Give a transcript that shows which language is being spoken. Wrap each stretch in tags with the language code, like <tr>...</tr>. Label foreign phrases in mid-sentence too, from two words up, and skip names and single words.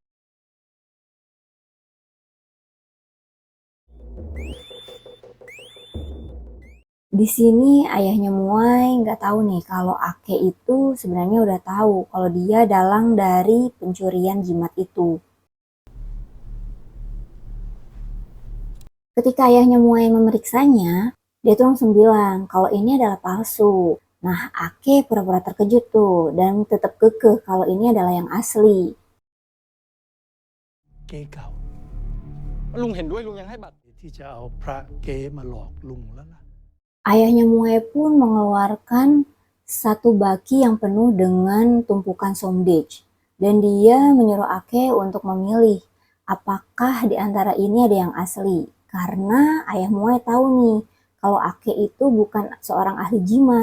<id>Di sini ayahnya Muai nggak tahu nih kalau Ake itu sebenarnya udah tahu kalau dia dalang dari pencurian jimat itu. Ketika ayahnya Muai memeriksanya, dia tuh langsung bilang kalau ini adalah palsu. Nah, Ake pura-pura terkejut tuh dan tetap kekeh kalau ini adalah yang asli.</id> <th>เก๊เก่า ลุงเห็นด้วยลุงยังให้บัตร ที่จะเอาพระเก๊มาหลอกลุงแล้วล่ะ</th> <id>Ayahnya Muai pun mengeluarkan satu baki yang penuh dengan tumpukan somdej. Dan dia menyuruh Ake untuk memilih apakah di antara ini ada yang asli. Karena ayah Muai tahu nih kalau Ake itu bukan seorang ahli jimat.</id>